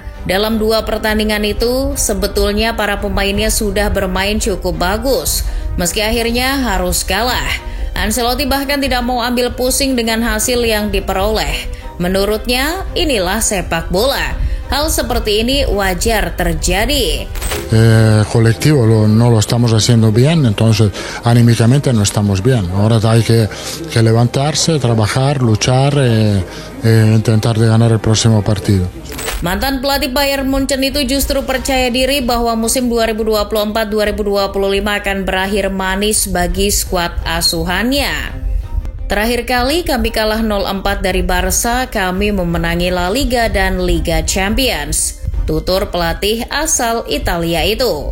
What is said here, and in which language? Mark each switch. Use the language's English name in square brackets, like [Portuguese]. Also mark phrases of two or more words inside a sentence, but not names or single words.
[Indonesian] Dalam 2 pertandingan itu, sebetulnya para pemainnya sudah bermain cukup bagus. Meski akhirnya harus kalah. Ancelotti bahkan tidak mau ambil pusing dengan hasil yang diperoleh. Menurutnya, inilah sepak bola. Hal seperti ini wajar terjadi. [Spanish] Colectivo no lo estamos haciendo bien, entonces anímicamente no estamos bien. Ahora hay que levantarse, trabajar, luchar intentar de ganar el próximo partido. [Indonesian] Mantan pelatih Bayern Munchen itu justru percaya diri bahwa musim 2024-2025 akan berakhir manis bagi skuad asuhannya. Terakhir kali kami kalah 0-4 dari Barca, kami memenangi La Liga dan Liga Champions, tutur pelatih asal Italia itu.